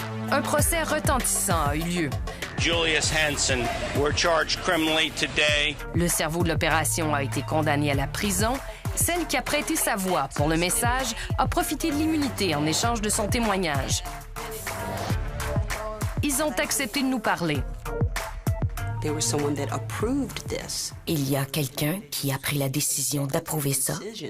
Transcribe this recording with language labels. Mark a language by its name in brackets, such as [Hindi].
[French] Un procès retentissant a eu lieu. [English] Julius Hansen were charged criminally today. [French] Le cerveau de l'opération a été condamné à la prison. Celle qui a prêté sa voix pour le message a profité de l'immunité en échange de son témoignage. Ils ont accepté de nous parler. Il y a quelqu'un qui a pris la décision d'approuver ça.